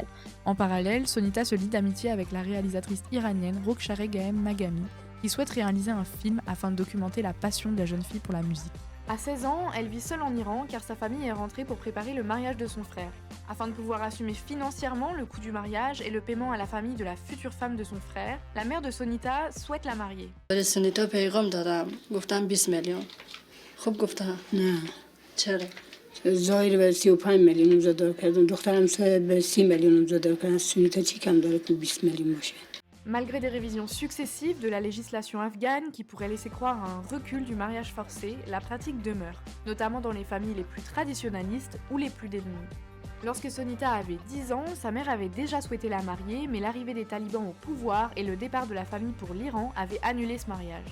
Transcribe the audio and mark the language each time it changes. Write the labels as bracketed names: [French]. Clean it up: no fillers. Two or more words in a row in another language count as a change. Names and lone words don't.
[French] En parallèle, Sonita se lie d'amitié avec la réalisatrice iranienne Rokhshareh Gahem Maghami, qui souhaite réaliser un film afin de documenter la passion de la jeune fille pour la musique. À 16 ans, elle vit seule en Iran car sa famille est rentrée pour préparer le mariage de son frère. Afin de pouvoir assumer financièrement le coût du mariage et le paiement à la famille de la future femme de son frère, la mère de Sonita souhaite la marier. [Persian] Sonita پیغام دادم گفتم 20 میلیون خب گفتم نه چرا ظاهر به 35 میلیون امضا کردم دخترم به 30 میلیون امضا کردن سونیتا چی کم داره که 20 میلیون باشه. [French] Malgré des révisions successives de la législation afghane qui pourraient laisser croire à un recul du mariage forcé, la pratique demeure, notamment dans les familles les plus traditionnalistes ou les plus démunies. Lorsque Sonita avait 10 ans, sa mère avait déjà souhaité la marier, mais l'arrivée des talibans au pouvoir et le départ de la famille pour l'Iran avaient annulé ce mariage.